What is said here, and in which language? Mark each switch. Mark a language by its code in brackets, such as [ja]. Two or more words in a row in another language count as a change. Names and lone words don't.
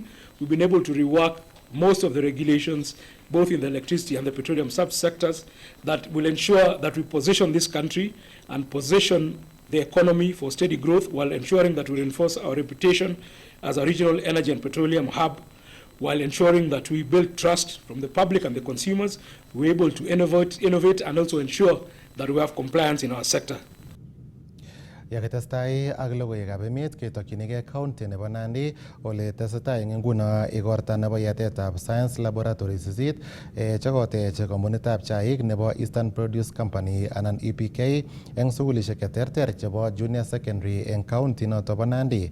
[en] We've been able to rework most of the regulations, both in the electricity and the petroleum subsectors, that will ensure that we position this country and position the economy for steady growth while ensuring that we reinforce our reputation as a regional energy and petroleum hub, while ensuring that we build trust from the public and the consumers. We're able to innovate and also ensure that we have compliance in our sector. [kln] Yakitestai ak logoiwekab emet ketokyinigei county nebo Nandi ole tesetai eng nguno igorta nebo yatetab [en] Science Laboratories [kln] isit chekotech kompunitab chaik nebo Eastern Produce Company anan EPK eng sukulishek cheterter chebo [en] junior secondary [kln] eng county noto bo Nandi.